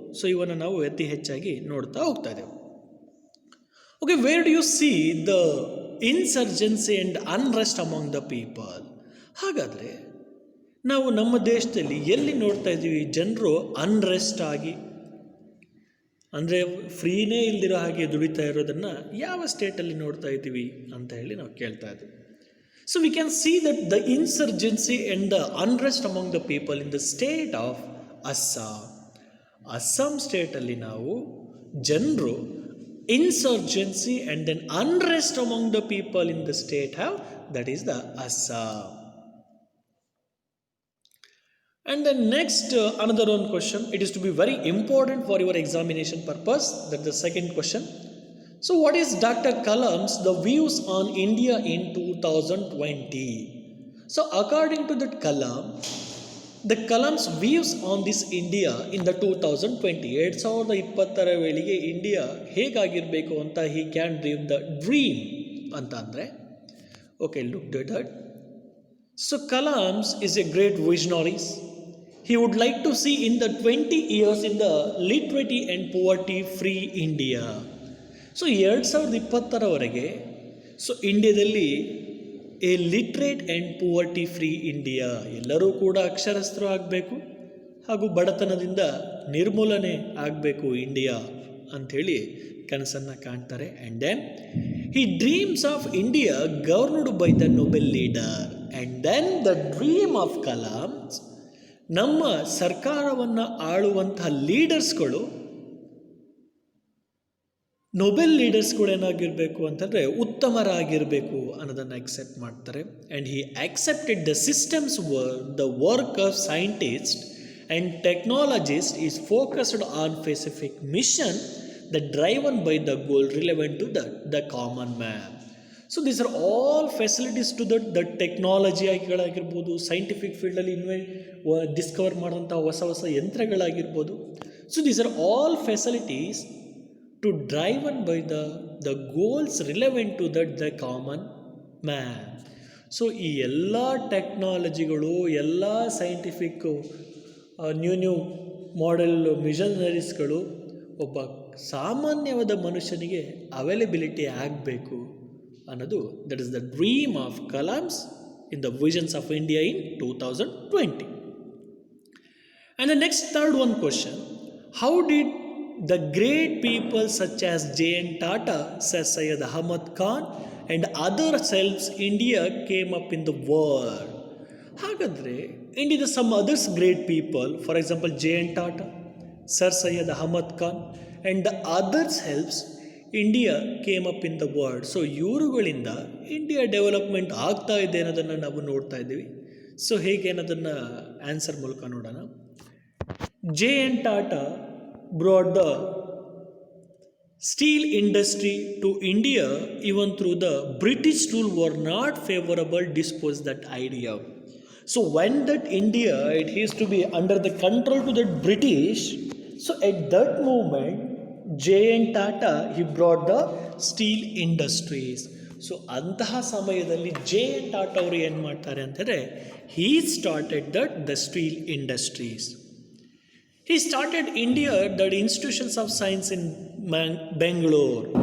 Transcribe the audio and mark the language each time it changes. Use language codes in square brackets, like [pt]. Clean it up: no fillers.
[kn] So ಇವನ್ನು ನಾವು ಅತಿ ಹೆಚ್ಚಾಗಿ ನೋಡ್ತಾ ಹೋಗ್ತಾ ಇದ್ದೇವೆ. [en] Okay, where do you see the insurgency and unrest among the people. [kn] ಹಾಗಾದರೆ ನಾವು ನಮ್ಮ ದೇಶದಲ್ಲಿ ಎಲ್ಲಿ ನೋಡ್ತಾ ಇದ್ದೀವಿ ಜನರು ಅನ್ರೆಸ್ಟ್ ಆಗಿ, ಅಂದರೆ ಫ್ರೀನೇ ಇಲ್ದಿರೋ ಹಾಗೆ ದುಡಿತಾ ಇರೋದನ್ನು ಯಾವ ಸ್ಟೇಟಲ್ಲಿ ನೋಡ್ತಾ ಇದ್ದೀವಿ ಅಂತ ಹೇಳಿ ನಾವು ಕೇಳ್ತಾ ಇದ್ದೀವಿ. [en] So we can see that the insurgency and the unrest among the people in the state of Assam. [kn] Assam ಸ್ಟೇಟಲ್ಲಿ ನಾವು ಜನರು [en] Insurgency and then unrest among the people in the state have that is the Assam. And then next, another one question. It is to be very important for your examination purpose. That's the second question. So, what is Dr. Kalam's the views on India in 2020? So, according to that Kalam, the Kalam's views on this India in the 2020, [kn] 2020 ವೇಳೆಗೆ India ಹೇಗಾಗಿರಬೇಕು ಅಂತ [en] he can dream the dream [kn] ಅಂತ ಅಂದರೆ [en] okay, look at that. So Kalam's is a great visionary. He would like to see in the 20 years in the literary and poverty free India. [kn] So 2020 so ಇಂಡಿಯಾದಲ್ಲಿ [en] a literate and poverty free India, [kn] ಎಲ್ಲರೂ ಕೂಡ ಅಕ್ಷರಸ್ಥರು ಆಗಬೇಕು ಹಾಗೂ ಬಡತನದಿಂದ ನಿರ್ಮೂಲನೆ ಆಗಬೇಕು India ಅಂಥೇಳಿ ಕನಸನ್ನು ಕಾಣ್ತಾರೆ. [en] And then he dreams of India governed by the noble leader. And then the dream of Kalam, [kn] ನಮ್ಮ ಸರ್ಕಾರವನ್ನು ಆಳುವಂತಹ ಲೀಡರ್ಸ್ಗಳು ನೊಬೆಲ್ ಲೀಡರ್ಸ್ಗಳು ಏನಾಗಿರಬೇಕು ಅಂತಂದರೆ ಉತ್ತಮರಾಗಿರಬೇಕು ಅನ್ನೋದನ್ನು ಅಕ್ಸೆಪ್ಟ್ ಮಾಡ್ತಾರೆ. [en] And he accepted the systems the work of scientist and technologist is focused on specific mission the driven by the goal relevant to the common man. So these are all facilities to the technology [kn] ಆಗಿರ್ಬೋದು, scientific ಫೀಲ್ಡಲ್ಲಿ Discover ಮಾಡೋಂಥ ಹೊಸ ಹೊಸ ಯಂತ್ರಗಳಾಗಿರ್ಬೋದು. [en] So these are all facilities to driven by the goals relevant to the common man. [kn] So ಈ ಎಲ್ಲ ಟೆಕ್ನಾಲಜಿಗಳು, ಎಲ್ಲ scientific new model ಮಿಷನರೀಸ್ಗಳು ಒಬ್ಬ ಸಾಮಾನ್ಯವಾದ ಮನುಷ್ಯನಿಗೆ ಅವೈಲಬಿಲಿಟಿ ಆಗಬೇಕು ಅನ್ನೋದು [en] That is the dream of Kalam's in the visions of India in 2020. And the next third one question, how did the great people such as J.N. Tata, Sir Syed Ahmad Khan and others helps India came up in the world? ಹಾಗಾದರೆ India some others great people, for example J.N. Tata, Sir Syed Ahmad Khan and the others helps India came up in the world. [kn] So ಇವರುಗಳಿಂದ India development ಆಗ್ತಾ ಇದೆ ಅನ್ನೋದನ್ನು ನಾವು ನೋಡ್ತಾ ಇದ್ದೀವಿ. So ಹೇಗೆ ಅನ್ನೋದನ್ನು answer ಮೂಲಕ ನೋಡೋಣ. J.N. [en] Tata brought the steel industry to India even through the British rule were not favorable dispose that idea. So when that India it used to be under the control to the British, so at that moment J.N. Tata he brought the steel industries. [kn] So ಅಂತಹ ಸಮಯದಲ್ಲಿ J.N. Tata ಅವರು ಏನು ಮಾಡ್ತಾರೆ ಅಂತಂದರೆ [en] he started the steel industries. He started India the institutions of science in Bangalore.